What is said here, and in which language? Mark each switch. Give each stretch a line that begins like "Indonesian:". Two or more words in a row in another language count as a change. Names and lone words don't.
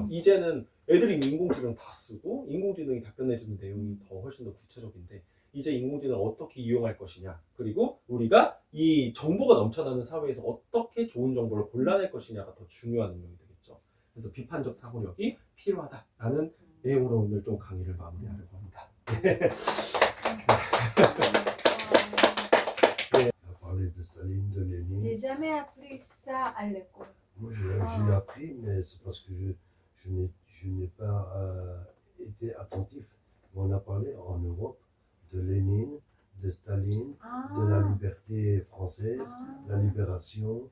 Korean: 이제는 애들이 인공지능 다 쓰고 인공지능이 답변해주는 내용이 더 훨씬 더 구체적인데 이제 인공지능을 어떻게 이용할 것이냐 그리고 우리가 이 정보가 넘쳐나는 사회에서 어떻게 좋은 정보를 골라낼 것이냐가 더 중요한 능력이 되겠죠. 그래서 비판적 사고력이 필요하다라는 내용으로 오늘 좀 강의를 마무리하려고 합니다.
French: Parler de Staline, de Lénine. J'ai jamais appris ça à l'école. Moi, j'ai appris, mais c'est parce que je n'ai pas été attentif. On a parlé en Europe de Lénine, de Staline, de la liberté française, la libération.